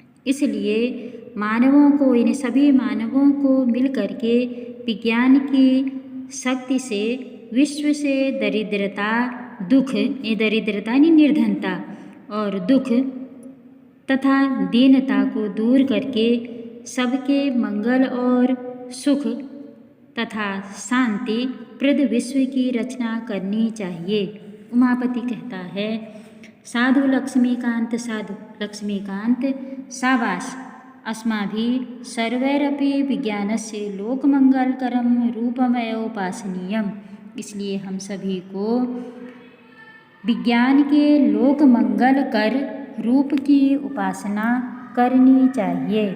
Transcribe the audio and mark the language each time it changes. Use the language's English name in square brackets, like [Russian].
[Hindi] इसलिए मानवों को, इन सभी मानवों को मिलकर के विज्ञान की शक्ति से विश्व से दरिद्रता, दुख, ये दरिद्रता यानी निर्धनता और दुख तथा दीनता को दूर करके सबके मंगल और सुख तथा शांति प्रद विश्व की रचना करनी चाहिए। उमापति कहता है [Sanskrit] साधु लक्ष्मीकांत, साधु लक्ष्मीकांत [Hindi] शाबाश। [Sanskrit] अस्माभिः सर्वैरपि विज्ञानस्य लोकमंगलकरं रूपमेव उपासनीयम्। [Hindi] इसलिए हम सभी को विज्ञान के लोक मंगल कर रूप की उपासना करनी चाहिए।